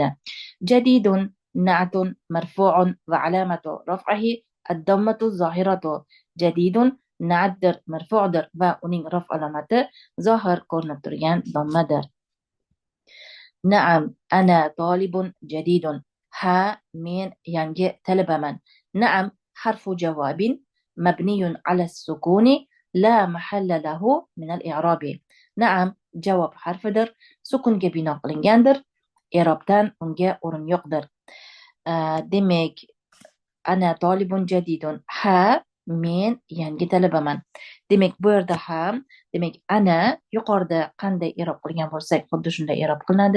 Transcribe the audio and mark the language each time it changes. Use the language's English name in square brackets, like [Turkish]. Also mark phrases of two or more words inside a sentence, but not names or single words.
[Arabic] جديد نعت مرفوع وعلامة رفعه الضمة الظاهرة. [Uzbek] Jadidun na'tdir, marfu'dir va uning raf alomati zohir ko'rinib turgan dommadir. [Arabic] نعم أنا طالب جديد. [Uzbek] Ha, men yangi talabaman. [Arabic] نعم حرف جواب مبني على السكون لا محل له من الإعراب. [Uzbek] Naam javob harfidir, sukunga bino qilingandir, i'robdan unga o'rin yo'qdir. [Arabic] Demak, أنا طالب جديد. [Uzbek] Ha, men yangi talabaman. Demak, bu yerda ham, demak, ana yuqorida qanday i'rob qilgan bo'lsak, xuddi shunday i'rob qilinadi.